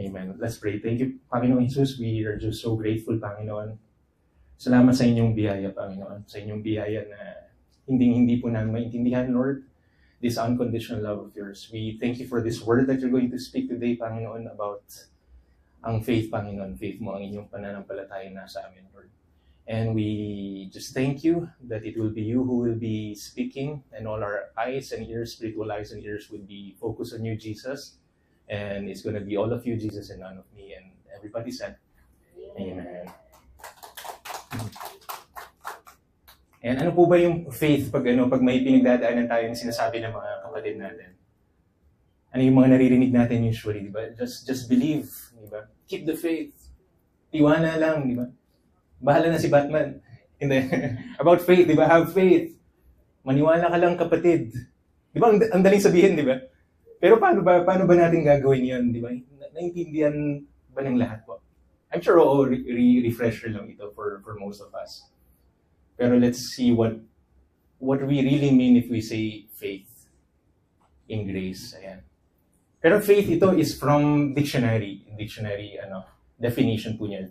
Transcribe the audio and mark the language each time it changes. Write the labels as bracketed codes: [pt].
[en] Amen. Let's pray. Thank you, Panginoon Jesus. We are just so grateful, [tl] Panginoon. Salamat sa inyong biyaya, Panginoon. Sa inyong biyaya na hindi po namin maintindihan, Lord, [en] this unconditional love of yours. We thank you for this word that you're going to speak today, Panginoon, about ang faith, Panginoon. [tl] Faith mo ang inyong pananampalataya na sa amin, Lord. [en] And we just thank you that it will be you who will be speaking and all our eyes and ears, spiritual eyes and ears will be focused on you, Jesus. And it's going to be all of you, Jesus, and none of me. And everybody said, Amen. [tl] And ano po ba yung faith pag may pinagdadaanan tayo na sinasabi ng mga kapatid natin? Ano yung mga naririnig natin usually, di ba? [en] Just believe, [tl] di ba? [en] Keep the faith. [tl] Tiwala lang, di ba? Bahala na si Batman. Hindi. About faith, di ba? [en] Have faith. [tl] Maniwala ka lang, kapatid. Di ba? Ang daling sabihin, di ba? Pero paano ba natin gagawin yun, di ba? Naintindihan ba ng lahat po? [en] I'm sure, refresher [tl] lang ito [en] for most of us. Pero let's see what we really mean if we say faith in grace. Ayan. Pero faith ito is from dictionary. Definition [tl] po niya.